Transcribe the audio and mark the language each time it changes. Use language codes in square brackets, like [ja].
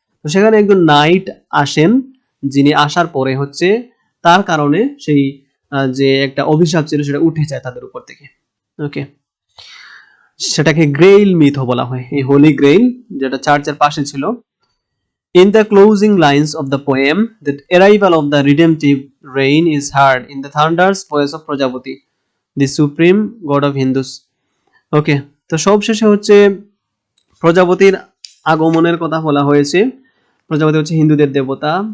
[bn] তো সেখানে একজন নাইট আসেন, যিনি আসার পরে হচ্ছে তার কারণে সেই যে একটা অভিশাপ ছিল সেটা উঠে যায় তাদের উপর থেকে। ওকে, সেটাকে গ্রেইল মিথ বলা হয়, এই হোলি গ্রেইল, যেটা চার্চের পাশে ছিল। [en] In the closing lines of the poem, the arrival of the redemptive reign is heard in the thunderous voice of Prajapati, the supreme god of Hindus. [bn] ওকে, তো সবশেষে হচ্ছে প্রজাপতির আগমনের কথা বলা হয়েছে। প্রজাপতি হচ্ছে হিন্দুদের দেবতা।